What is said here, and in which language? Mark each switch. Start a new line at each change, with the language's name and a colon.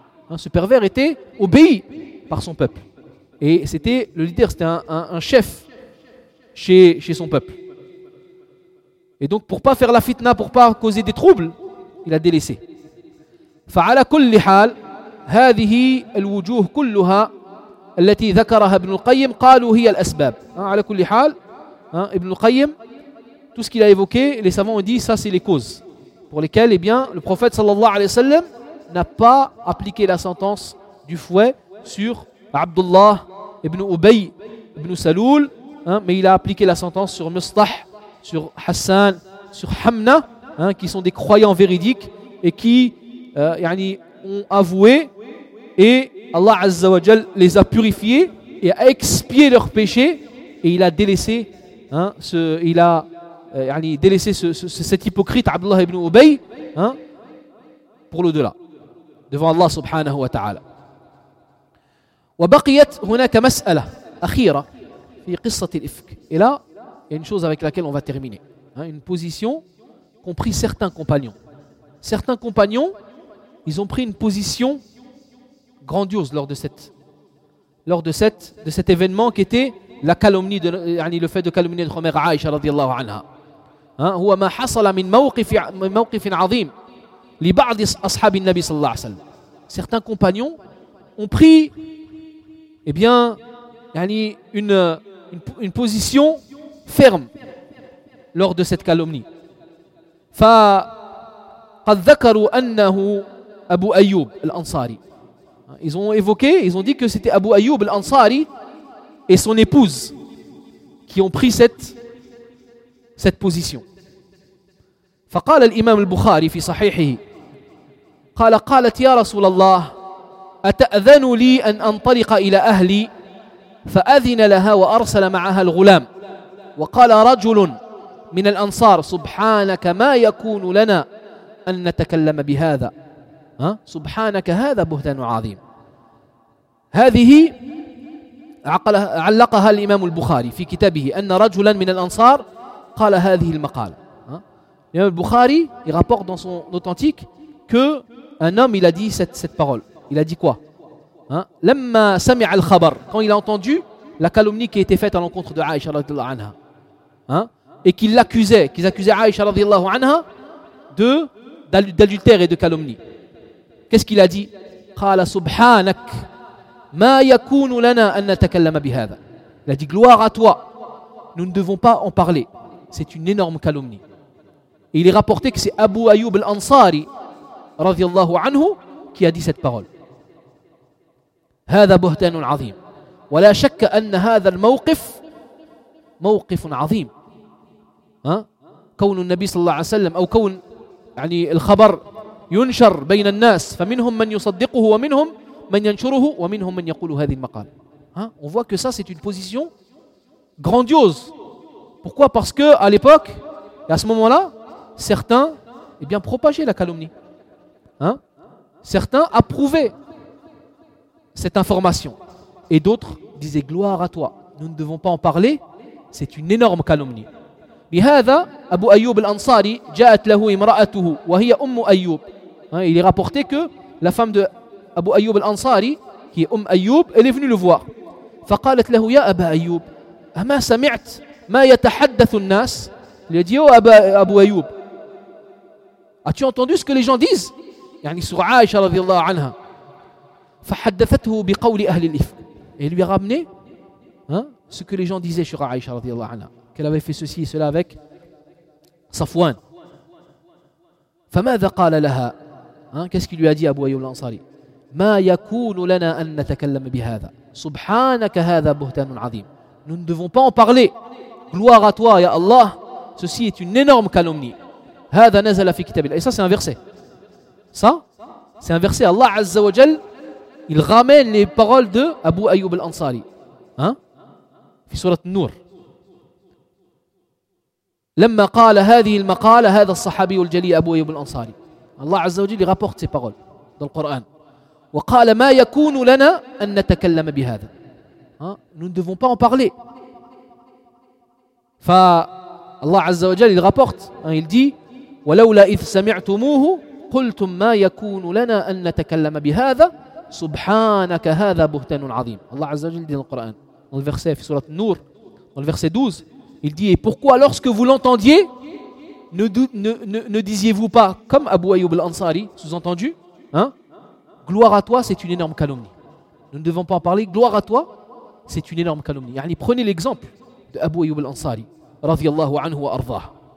French: Hein, ce pervers était obéi par son peuple. Et c'était le leader, c'était un chef chez son peuple. Et donc, pour ne pas faire la fitna, pour ne pas causer des troubles, il a délaissé.
Arabic: فَعَلَى كُلِّ حَالِ هَذِهِ الْوُجُوهُ كُلُّهَا التي ذكرها ابن القيم قالوا هي الأسباب. على كل حال,
French: ابن القيم, tout ce qu'il a évoqué, les savants ont dit, ça c'est les causes pour lesquelles, eh bien, le prophète sallallahu alayhi wa sallam n'a pas appliqué la sentence du fouet sur Abdullah ibn Ubay ibn Salul, hein, mais il a appliqué la sentence sur Mustah, sur Hassan, sur Hamna, hein, qui sont des croyants véridiques et qui ont avoué, et Allah Azza wa Jal les a purifiés et a expié leurs péchés, et il a délaissé, hein, cet hypocrite Abdullah ibn Ubay, hein, pour l'au-delà devant Allah subhanahu wa ta'ala.
Arabic: وبقيت هناك مسألة أخيرة في قصة الإفك.
French: Et là, il y a une chose avec laquelle on va terminer, hein, une position qu'ont pris certains compagnons. Certains compagnons, ils ont pris une position grandiose lors de cet événement qui était la calomnie, le fait de calomnier de Omar Aïcha radiallahu anha.
Arabic: هو ما حصل من موقف عظيم لبعض أصحاب النبي صلى الله عليه وسلم.
French: Certains compagnons ont pris eh bien une position ferme lors de cette calomnie.
Arabic: فقد ذكروا أنه أبو أيوب الأنصاري.
French: Ils ont évoqué, ils ont dit que c'était Abu Ayyub al-Ansari et son épouse qui ont pris cette position.
Arabic: فقال الإمام البخاري في صحيحه قال قالت يا رسول الله أتأذن لي أن أنطلق إلى أهلي؟ فأذن لها وأرسل معها الغلام. وقال رجل من الأنصار سبحانك ما يكون لنا أن نتكلم بهذا. سبحانك هذا بهتان عظيم. هذه علقها الإمام البخاري في كتابه أن رجلا من الأنصار قال هذه المقالة.
French: الإمام البخاري il rapporte dans son authentique que un homme il a dit cette parole. Il a dit quoi?
Arabic: لما سمع الخبر,
French: quand il a entendu la calomnie qui a été faite à l'encontre de Aïcha
Arabic: رضي الله عنها,
French: et qu'ils accusaient Aïcha رضي الله عنها d'adultère et de calomnie, qu'est-ce qu'il a dit?
Arabic: قال سبحانك ما يكون لنا أن نتكلم بهذا.
French: Il a dit gloire à toi, nous ne devons pas en parler. C'est une énorme calomnie. Et il est rapporté que c'est Abu Ayyub al-Ansari
Arabic: رضي الله عنه
French: qui a dit cette parole.
Arabic: هذا بهتان عظيم. ولا شك أن هذا الموقف موقف عظيم. كون النبي صلى الله عليه وسلم أو كون يعني الخبر ينشر بين الناس, فمنهم من يصدقه ومنهم من ينشره ومنهم من يقول هذه المقال.
French: On voit que ça c'est une position grandiose. Pourquoi? Parce que à l'époque et à ce moment-là, certains eh bien propageaient la calomnie. Certains approuvaient cette information et d'autres disaient gloire à toi, nous ne devons pas en parler, c'est une énorme calomnie.
Arabic: بهذا أبو أيوب الأنصاري جاءت له امرأته وهي أم أيوب.
French: Il est rapporté que la femme de Abu Ayyub al-Ansari, qui est Ayyub, elle est venue le voir.
Arabic: فقالت له يا أبا أيوب أما سمعت ما يتحدث الناس.
French: Il a dit oh Abu Ayyub, as-tu entendu ce que les gens disent يعني sur Aisha
Arabic: رضي الله عنها. فحدثته بقول أهل الإفك.
French: Et lui a ramené ce que les gens disaient sur Aisha
Arabic: رضي الله عنها,
French: qu'elle avait fait ceci et cela avec Safwan.
Arabic: فماذا قال لها.
French: Qu'est-ce qu'il lui a dit Abu Ayyub al-Ansari?
Arabic: ما يكون لنا أن نتكلم بهذا. سبحانك هذا بهتان عظيم.
French: Nous ne devons pas en parler. Gloire à toi, ya Allah. Ceci est une énorme calomnie. هذا نزل في كتاب الله. Et ça, c'est un verset. Ça, c'est un verset. Allah Azza wa Jal, il ramène les paroles de Abu Ayyub al-Ansari.
Arabic: في سورة النور. لما قال هذه المقالة هذا الصحابي الجلي أبو أيوب الأنصاري. الله عز وجل يغبرت
French: ses paroles dans le Coran.
Arabic: وقال ما يكون لنا أن نتكلم بهذا.
French: Nous ne devons pas en parler.
Arabic: الله عز وجل يغبرت.
French: Il dit
Arabic: ولولا إذ سمعتموه قلتم ما يكون لنا أن نتكلم بهذا سبحانك هذا بهتان عظيم. الله عز وجل
French: dit dans le Coran. Dans le verset,
Arabic: في سورة النور,
French: dans le verset 12, il dit, et pourquoi lorsque vous l'entendiez, ne disiez-vous pas, comme Abu Ayyub al-Ansari, sous-entendu, gloire à toi, c'est une énorme calomnie. Nous ne devons pas en parler, gloire à toi, c'est une énorme calomnie. Yani, prenez l'exemple de Abu Ayyub al-Ansari, radiyallahu anhu wa ardaah.